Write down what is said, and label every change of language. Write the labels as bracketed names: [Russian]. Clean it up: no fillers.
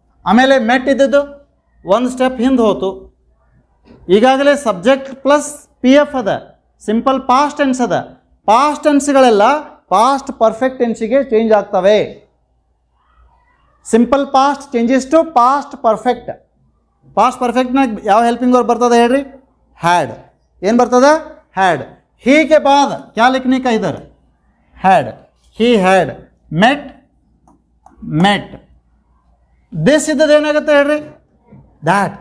[Kannada] ಆಮೇಲೆ ಮೆಟ್ ಇದ್ದದ್ದು 1 ಸ್ಟೆಪ್ ಹಿಂದೆ ಹೋತು. ಈಗಾಗಲೇ ಸಬ್ಜೆಕ್ಟ್ ಪ್ಲಸ್ PF ಅದ, ಸಿಂಪಲ್ ಪಾಸ್ಟ್ ಟೆನ್ಸ್ ಅದ. ಪಾಸ್ಟ್ ಟೆನ್ಸ್ಗಳೆಲ್ಲ ಪಾಸ್ಟ್ ಪರ್ಫೆಕ್ಟ್ ಟೆನ್ಸಿಗೆ ಚೇಂಜ್ ಆಗ್ತವೆ. Simple past changes to past perfect. Past ಪರ್ಫೆಕ್ಟ್ನಾಗ ಯಾವ ಹೆಲ್ಪಿಂಗ್ ವರ್ಬ್ ಬರ್ತದೆ ಹೇಳ್ರಿ, ಹ್ಯಾಡ್. ಏನು ಬರ್ತದೆ, ಹ್ಯಾಡ್. [Hindi] ही के बाद क्या लिखने का इधर, had. [English] He had met met. [Kannada] This इದ್ದದ್ದು ಏನಾಗುತ್ತೆ ಹೇಳ್ರಿ, ದ್ಯಾಟ್.